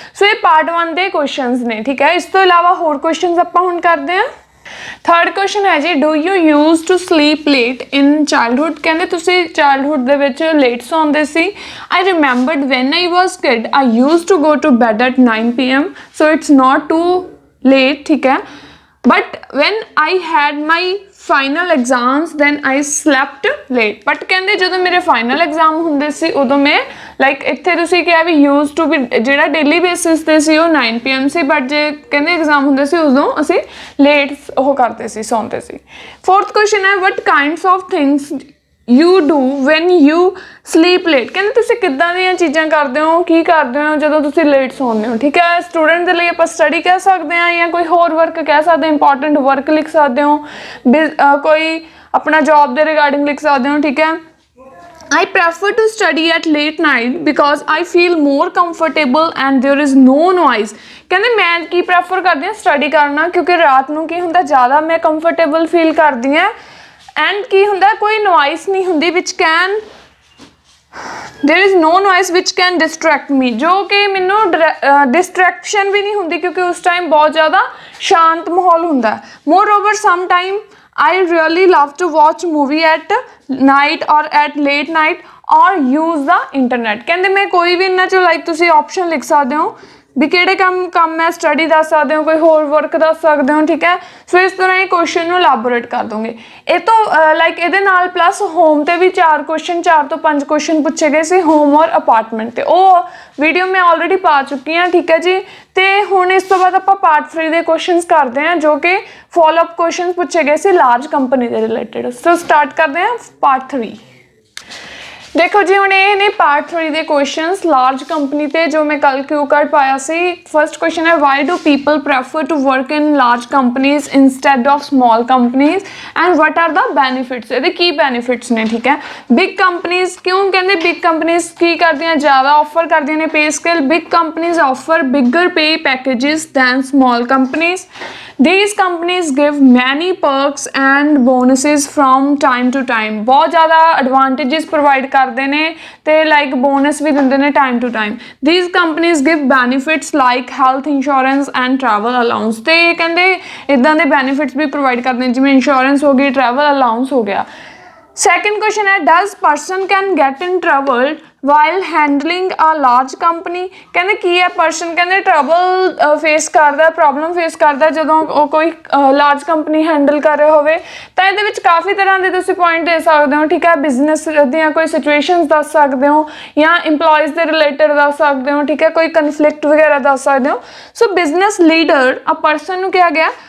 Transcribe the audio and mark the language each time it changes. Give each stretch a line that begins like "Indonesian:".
Punjabi: ਸੋ ਇਹ ਪਾर्ट 1 ਦੇ ਕੁਐਸਚਨਸ ਨੇ, ਠੀਕ ਹੈ। ਇਸ ਤੋਂ ਇਲਾਵਾ ਹੋਰ ਕੁਐਸਚਨਸ ਆਪਾਂ ਹੁਣ ਕਰਦੇ ਹਾਂ।
English: Third question ਹੈ ਜੀ, do you use to sleep late in childhood.
Punjabi: ਕਹਿੰਦੇ ਤੁਸੀਂ ਚਾਈਲਡਹੁੱਡ ਦੇ ਵਿੱਚ ਲੇਟ ਸੌਂਦੇ ਸੀ।
English: I remembered when I was kid I use to go to bed at 9 PM, so it's not too late, ਠੀਕ ਹੈ। but when I had my final exams then I slept late।
Punjabi: but ਕਹਿੰਦੇ ਜਦੋਂ ਮੇਰੇ final exam ਹੁੰਦੇ ਸੀ ਉਦੋਂ ਮੈਂ like ਇੱਥੇ ਤੁਸੀਂ ਕਿਹਾ ਵੀ ਯੂਜ਼ ਟੂ ਵੀ ਜਿਹੜਾ ਡੇਲੀ ਬੇਸਿਸ ਤੇ ਸੀ ਉਹ 9 PM ਸੀ, ਬਟ ਜੇ ਕਹਿੰਦੇ ਐਗਜ਼ਾਮ ਹੁੰਦੇ ਸੀ ਉਦੋਂ ਅਸੀਂ ਲੇਟ ਉਹ ਕਰਦੇ ਸੀ, ਸੌਂਦੇ ਸੀ।
English: Fourth question ਹੈ, what kinds of things you do when you sleep late.
Punjabi: ਕਹਿੰਦੇ ਤੁਸੀਂ ਕਿੱਦਾਂ ਦੀਆਂ ਚੀਜ਼ਾਂ ਕਰਦੇ ਹੋ, ਕੀ ਕਰਦੇ ਹੋ ਜਦੋਂ ਤੁਸੀਂ ਲੇਟ ਸੌਂਦੇ ਹੋ, ਠੀਕ ਹੈ। ਸਟੂਡੈਂਟ ਦੇ ਲਈ ਆਪਾਂ ਸਟੱਡੀ ਕਹਿ ਸਕਦੇ ਹਾਂ ਜਾਂ ਕੋਈ ਹੋਰ ਵਰਕ ਕਹਿ ਸਕਦੇ, ਇੰਪੋਰਟੈਂਟ ਵਰਕ ਲਿਖ ਸਕਦੇ ਹੋ, ਕੋਈ ਆਪਣਾ ਜੌਬ ਦੇ ਰਿਗਾਰਡਿੰਗ ਲਿਖ ਸਕਦੇ ਹੋ, ਠੀਕ ਹੈ।
English: I prefer to study at late night because I feel more comfortable and there is no noise।
Punjabi: ਕਹਿੰਦੇ ਮੈਂ ਕੀ ਪ੍ਰੈਫਰ ਕਰਦੀ ਹਾਂ, ਸਟੱਡੀ ਕਰਨਾ, ਕਿਉਂਕਿ ਰਾਤ ਨੂੰ ਕੀ ਹੁੰਦਾ ਜ਼ਿਆਦਾ ਮੈਂ ਕੰਫਰਟੇਬਲ ਫੀਲ ਕਰਦੀ ਹਾਂ ਐਂਡ ਕੀ ਹੁੰਦਾ ਕੋਈ ਨੋਇਸ ਨਹੀਂ ਹੁੰਦੀ ਵਿਚ can
English: there is no noise which can distract me,
Punjabi: ਜੋ ਕਿ ਮੈਨੂੰ ਡਿਸਟਰੈਕਸ਼ਨ ਵੀ ਨਹੀਂ ਹੁੰਦੀ ਕਿਉਂਕਿ ਉਸ ਟਾਈਮ ਬਹੁਤ ਜ਼ਿਆਦਾ ਸ਼ਾਂਤ ਮਾਹੌਲ ਹੁੰਦਾ।
English: moreover sometime I really love to watch movie at night or at late night or use the internet।
Punjabi: ਕਹਿੰਦੇ ਮੈਂ ਕੋਈ ਵੀ ਇਹਨਾਂ ਚੋਂ ਲਾਈਕ ਤੁਸੀਂ ਆਪਸ਼ਨ ਲਿਖ ਸਕਦੇ ਹੋ ਵੀ ਕਿਹੜੇ ਕੰਮ ਮੈਂ ਸਟੱਡੀ ਦੱਸ ਸਕਦੇ ਹੋ, ਕੋਈ ਹੋਰ ਵਰਕ ਦੱਸ ਸਕਦੇ ਹੋ, ਠੀਕ ਹੈ। ਸੋ ਇਸ ਤਰ੍ਹਾਂ ਇਹ ਕੁਐਸਚਨ ਨੂੰ ਇਲਾਬੋਰੇਟ ਕਰ ਦੋਗੇ। ਇਹ ਤੋਂ ਲਾਈਕ ਇਹਦੇ ਨਾਲ ਪਲੱਸ ਹੋਮ ਤੇ ਵੀ 4 ਤੋਂ 5 ਕੁਐਸਚਨ ਪੁੱਛੇ ਗਏ ਸੀ, ਹੋਮ ਔਰ ਅਪਾਰਟਮੈਂਟ ਤੇ। ਉਹ ਵੀਡੀਓ ਮੈਂ ਆਲਰੇਡੀ ਪਾ ਚੁੱਕੀ ਹਾਂ, ਠੀਕ ਹੈ ਜੀ। ਤੇ ਹੁਣ ਇਸ ਤੋਂ ਬਾਅਦ ਆਪਾਂ ਪਾर्ट 3 ਦੇ ਕੁਐਸਚਨਸ ਕਰਦੇ ਹਾਂ, ਜੋ ਕਿ ਫੋਲੋਅਪ ਕੁਐਸਚਨ ਪੁੱਛੇ ਗਏ ਸੀ ਲਾਰਜ ਕੰਪਨੀ ਦੇ ਰਿਲੇਟਡ। ਸੋ ਸਟਾਰਟ ਕਰਦੇ ਹਾਂ ਪਾर्ट 3।
Hindi: देखो जी
Punjabi: ਹੁਣ ਇਹ ਨੇ पार्ट 3 ਦੇ ਕੁਐਸਚਨਸ ਲਾਰਜ ਕੰਪਨੀ ਤੇ, ਜੋ ਮੈਂ ਕੱਲ ਕਿਊ ਕਾਰਡ ਪਾਇਆ ਸੀ।
English: First question ਹੈ, why do people prefer to work in large companies instead of small companies and what are the benefits.
Punjabi: ਇਹਦੇ ਕੀ ਬੈਨੀਫਿਟਸ ਨੇ, ਠੀਕ ਹੈ। ਬਿਗ ਕੰਪਨੀਜ਼ ਕਿਉਂ ਕਹਿੰਦੇ ਬਿਗ ਕੰਪਨੀਜ਼ ਕੀ ਕਰਦੀਆਂ, ਜ਼ਿਆਦਾ ਆਫਰ ਕਰਦੀਆਂ ਨੇ pay scale.
English: Big companies offer bigger pay packages than small companies. These companies give many perks and bonuses from time to time।
Hindi: बहुत ज़्यादा advantages provide करते हैं ते like bonus भी दिंदे ने time to time।
English: These companies give benefits like health insurance and travel allowance।
Hindi: ते कहते इदां दे benefits भी provide करते हैं जिवें insurance हो गई, travel allowance हो गया।
English: Second question है, does person can get in trouble while handling a large company।
Punjabi: ਕਹਿੰਦੇ ਕੀ ਹੈ ਪਰਸਨ ਕਹਿੰਦੇ ਟਰਬਲ ਫੇਸ ਕਰਦਾ, ਪ੍ਰੋਬਲਮ ਫੇਸ ਕਰਦਾ ਜਦੋਂ ਉਹ ਕੋਈ ਲਾਰਜ ਕੰਪਨੀ ਹੈਂਡਲ ਕਰ ਰਿਹਾ ਹੋਵੇ। ਤਾਂ ਇਹਦੇ ਵਿੱਚ ਕਾਫੀ ਤਰ੍ਹਾਂ ਦੇ ਤੁਸੀਂ ਪੁਆਇੰਟ ਦੇ ਸਕਦੇ ਹੋ, ਠੀਕ ਹੈ। ਬਿਜ਼ਨਸ ਦੀਆਂ ਕੋਈ ਸਿਚੁਏਸ਼ਨਸ ਦੱਸ ਸਕਦੇ ਹੋ ਜਾਂ ਇੰਪਲੋਇਜ਼ ਦੇ ਰਿਲੇਟਡ ਦੱਸ ਸਕਦੇ ਹੋ, ਠੀਕ ਹੈ। ਕੋਈ ਕਨਫਲਿਕਟ ਵਗੈਰਾ ਦੱਸ ਸਕਦੇ ਹੋ। ਸੋ ਬਿਜ਼ਨਸ ਲੀਡਰ ਅ ਪਰਸਨ ਨੂੰ ਕਿਹਾ ਗਿਆ